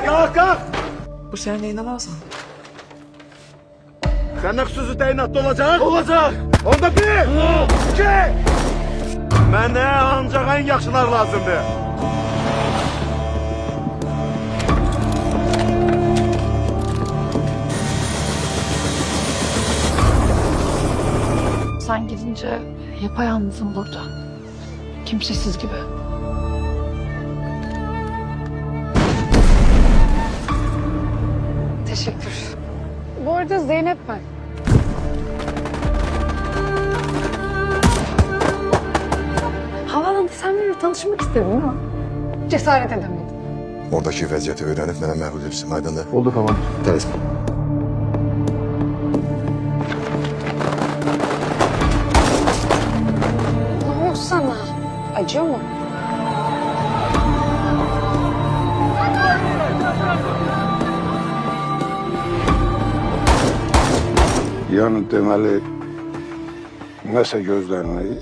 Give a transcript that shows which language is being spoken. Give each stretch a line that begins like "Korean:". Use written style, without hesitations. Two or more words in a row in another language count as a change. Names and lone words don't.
Turkish: kalk. Bu sen neyine lazım?
Azerbaijani: Senin xüsusi təyinatda olacaq? Olacaq. Onda bir, iki. Mənə ancaq ən yaxşılar lazımdır.
Turkish: Sen gidince yapayalnızım burada. Kimsesiz gibi. Teşekkür. Bu arada Zeynep ben. Havaalanında sen benimle tanışmak istedin ama cesaret edemedim.
Azerbaijani: Oradaki vəziyyəti öyrənib mənə məhlul etsin, aydındır. Oldu tamam. Tələsmə.
Turkish: Ne oldu sana? Acıyor mu?
Azerbaijani: Yəni deməli nəsə gözlənilir.